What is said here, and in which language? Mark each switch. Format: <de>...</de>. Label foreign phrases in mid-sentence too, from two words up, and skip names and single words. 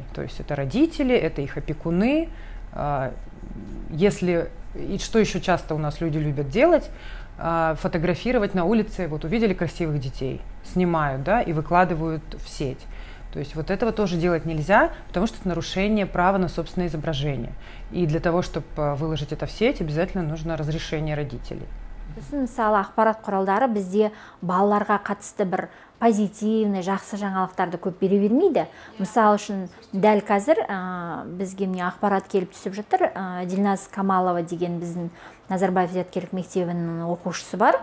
<ru>То есть это родители, это их опекуны. Если, и что еще часто у нас люди любят делать, фотографировать на улице, вот увидели красивых детей, снимают, да, и выкладывают в сеть. То есть вот этого тоже делать нельзя, потому что это нарушение права на собственное изображение. И для того, чтобы выложить это в сеть, обязательно нужно разрешение родителей.</ru> <kk>Мысалы, ақпарат құралдары бізде балаларға қатысты бір позитивный, жақсы жаңалықтарды көп бере бермейді. Мысалы үшін, дәл қазір бізге ақпарат келіп түсіп жатыр. Дильназ Камалова деген біздің Назарбаев зияткерлік мектебінің оқушысы бар.</kk>